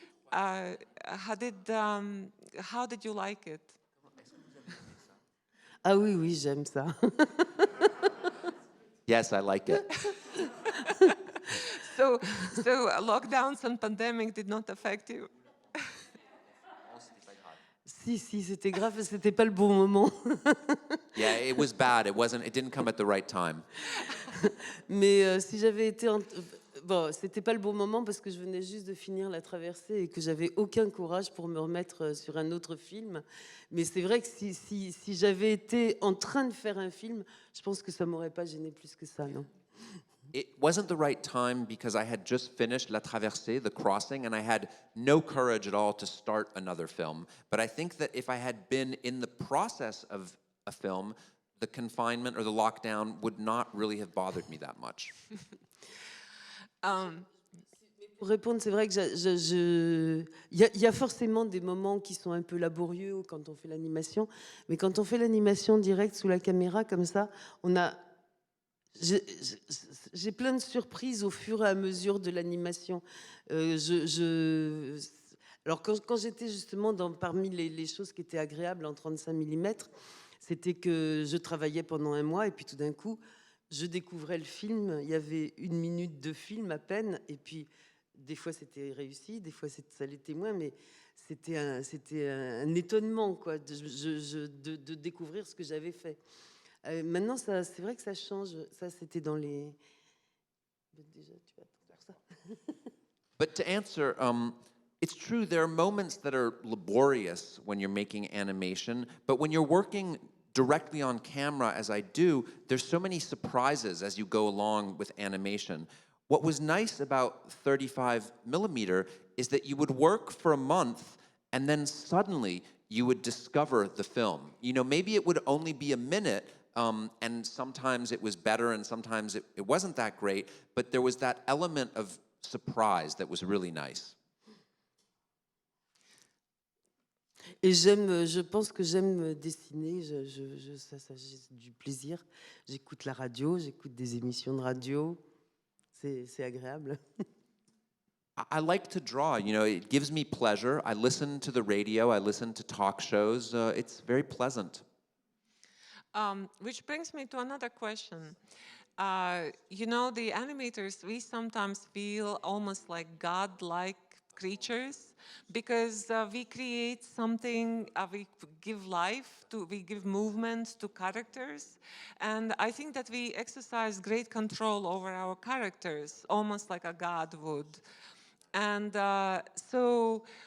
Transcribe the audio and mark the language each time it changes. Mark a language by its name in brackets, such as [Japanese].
[English] How did you like it? [French] Ah oui, oui, j'aime ça. [English] Yes, I like it. So lockdowns and pandemic did not affect you? [French] Si, c'était grave, c'était pas le bon moment. [English] Yeah, it was bad. It didn't come at the right time. [French] Mais si j'avais été... Bon, c'était pas le bon moment parce que je venais juste de finir la traversée et que j'avais aucun courage pour me remettre sur un autre film. Mais c'est vrai que si j'avais été en train de faire un film, je pense que ça m'aurait pas gêné plus que ça, non? [English] It wasn't the right time because I had just finished La Traversée, the crossing, and I had no courage at all to start another film. But I think that if I had been in the process of a film, the confinement or the lockdown would not really have bothered me that much. [French] Pour répondre, c'est vrai que il y a forcément des moments qui sont un peu laborieux quand on fait l'animation, mais quand on fait l'animation directe sous la caméra comme ça, j'ai plein de surprises au fur et à mesure de l'animation. Alors quand j'étais justement parmi les choses qui étaient agréables en 35 mm, c'était que je travaillais pendant un mois et puis tout d'un coup, je découvrais le film. Il y avait 1 minute de film à peine et puis des fois c'était réussi, des fois ça l'était moins, mais c'était un étonnement quoi, de découvrir ce que j'avais fait. Maintenant, c'est vrai que ça change. Ça, c'était dans les... Déjà, tu vas faire ça. [English] But to answer, it's true, there are moments that are laborious when you're making animation, but when you're working directly on camera, as I do, there's so many surprises as you go along with animation. What was nice about 35 millimeter is that you would work for a month and then suddenly you would discover the film. You know, maybe it would only be a minute, and sometimes it was better and sometimes it wasn't that great, but there was that element of surprise that was really nice. [French] Et je pense que j'aime dessiner, ça j'ai du plaisir. J'écoute la radio, j'écoute des émissions de radio, c'est agréable. [English] I like to draw, you know, it gives me pleasure. I listen to the radio, I listen to talk shows, it's very pleasant. Which brings me to another question. You know, the animators, we sometimes feel almost like God-like creatures because we create something, we give life to, we give movement to characters, and I think that we exercise great control over our characters, almost like a god would. And so